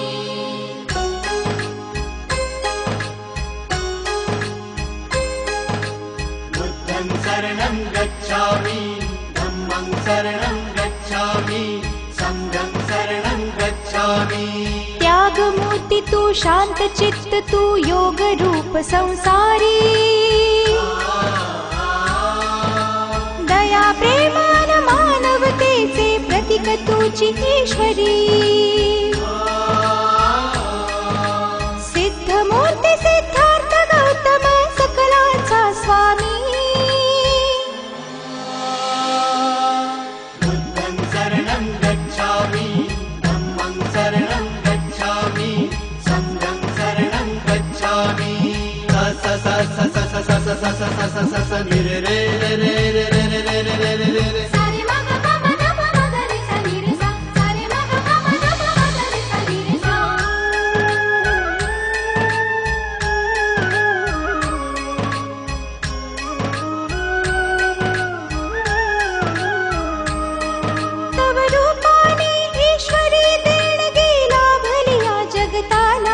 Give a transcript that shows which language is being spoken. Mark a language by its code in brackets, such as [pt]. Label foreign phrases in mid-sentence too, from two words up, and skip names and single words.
[pi] बुद्धं शरणं गच्छामि धम्मं शरणं गच्छामि संघं शरणं गच्छामि। [mr] त्यागमूर्ति तू शांत चित्त तू योग रूप संसारी दया प्रेमान मानवतेचे प्रतीक तुझी ईश्वरी। सिद्धमूर्ती सिद्धार्थ गौतम सकलांचा स्वामी। [pi] बुद्धं शरणं गच्छामि धम्मं शरणं गच्छामि संघं शरणं गच्छामि। स स स स स स स स स स स स रे रे रे रे रे रे रे रे रे रे रे रे। सारे मग पम नम मग रे सा नी रे सा सारे मग पम नम मग रे सा नी रे सा। [mr] तव रूपाने ईश्वरी देणगी लाभली या जगताला।